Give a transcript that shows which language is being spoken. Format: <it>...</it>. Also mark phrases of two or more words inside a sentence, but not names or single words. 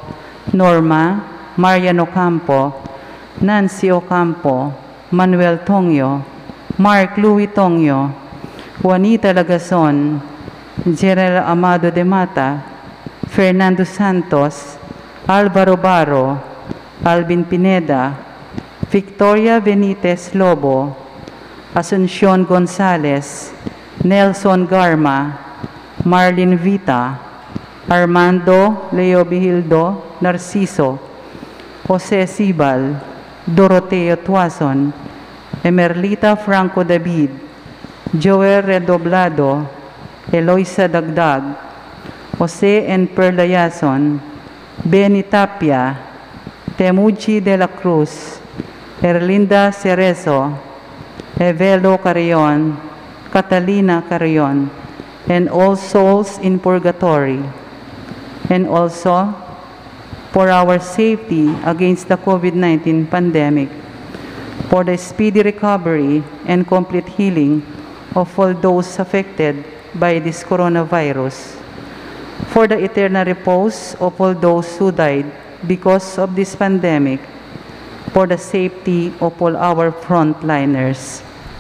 <en>Norma, Marian Ocampo, Nancy Ocampo, Manuel Tongyo, Mark Louis Tongyo, Juanita Lagason, General Amado de Mata, Fernando Santos, Alvaro Baro, Alvin Pineda, Victoria Benitez Lobo, Asuncion Gonzalez, Nelson Garma, Marlene Vita, Armando Leo Bihildo Narciso, Jose Sibal, Doroteo Tuason, Emerlita Franco David, Joel Redoblado, Eloisa Dagdag, Jose N. Perlayason, Benny Tapia, Temuchi de la Cruz, Erlinda Cerezo, Evelo Carrion, Catalina Carrion, and all souls in purgatory, and also for our safety against the COVID-19 pandemic, for the speedy recovery and complete healing of all those affected by this coronavirus, for the eternal repose of all those who died because of this pandemic, for the safety of all our frontliners.</en>